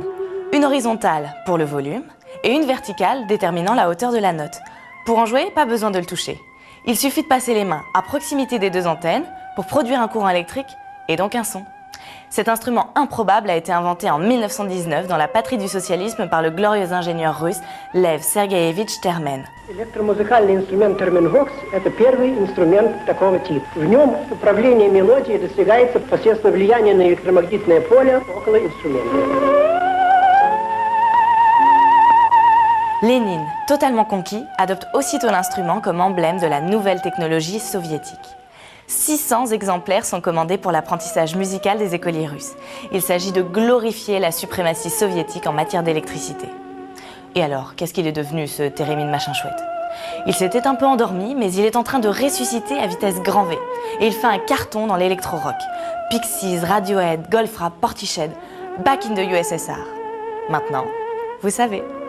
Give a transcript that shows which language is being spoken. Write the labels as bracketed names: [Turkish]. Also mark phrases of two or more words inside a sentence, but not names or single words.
[French] Une horizontale pour le volume et une verticale déterminant la hauteur de la note. Pour en jouer, pas besoin de le toucher. Il suffit de passer les mains à proximité des 2 antennes pour produire un courant électrique et donc un son. Cet instrument improbable a été inventé en 1919 dans la patrie du socialisme par le glorieux ingénieur russe Lev Sergeyevich Termen. [Russian] Электромузыкальный инструмент терменвокс – это первый инструмент такого типа. В нем управление мелодией достигается посредством влияния на электромагнитное поле около инструмента. [French] Lénine, totalement conquis, adopte aussitôt l'instrument comme emblème de la nouvelle technologie soviétique. 600 exemplaires sont commandés pour l'apprentissage musical des écoliers russes. Il s'agit de glorifier la suprématie soviétique en matière d'électricité. Et alors, qu'est-ce qu'il est devenu ce thérémine machin chouette? Il s'était un peu endormi, mais il est en train de ressusciter à vitesse grand V. Et il fait un carton dans l'électro-rock. Pixies, Radiohead, Goldfrapp, Portishead, back in the USSR. Maintenant, vous savez.